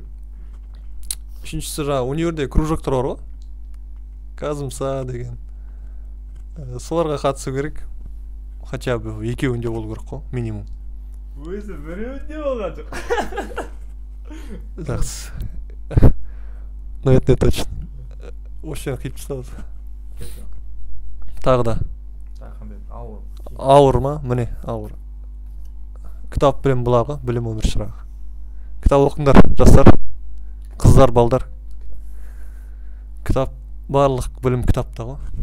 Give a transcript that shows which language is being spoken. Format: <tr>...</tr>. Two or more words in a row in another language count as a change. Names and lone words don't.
<kk>Үшіншісі жаңа универде кружоктар бар ғой. Казымса деген. Соларға қатысу керек.</kk> <ru>Хотя бы</ru> <kk>екеуінде болу керек қой, минимум. Өзі біреуінде болған жоқ. Жақсы.</kk> <ru>Но это не точно.</ru> <kk>Вообще қиып тастады. Тағы да. Ауыр ма? Міне, ауыр. Кітап білім бұлағы, білім өмір шырағы. Кітап оқыңдар, жастар, қыздар, балдар. Кітап, барлық білім кітапта ғой.</kk>